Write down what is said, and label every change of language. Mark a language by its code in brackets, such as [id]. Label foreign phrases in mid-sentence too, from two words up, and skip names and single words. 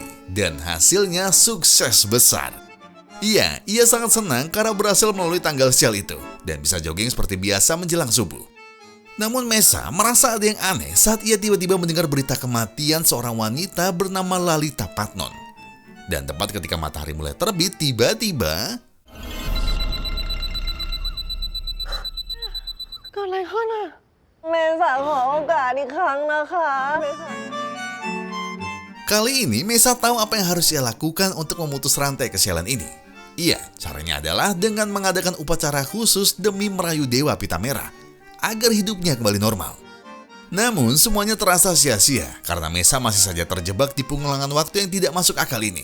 [id] Dan hasilnya sukses besar. Iya, ia sangat senang karena berhasil melalui tanggal sial itu dan bisa jogging seperti biasa menjelang subuh. Namun Mesa merasa ada yang aneh saat ia tiba-tiba mendengar berita kematian seorang wanita bernama Lalita Patnon. Dan tepat ketika matahari mulai terbit, tiba-tiba [th] เกิดอะไรขึ้นอะเมษาขอโอกาสอีกครั้งนะคะเมษา [id] kali ini Mesa tahu apa yang harus ia lakukan untuk memutus rantai kesialan ini. Iya, caranya adalah dengan mengadakan upacara khusus demi merayu Dewa Pita Merah agar hidupnya kembali normal. Namun semuanya terasa sia-sia karena Mesa masih saja terjebak di pengulangan waktu yang tidak masuk akal ini.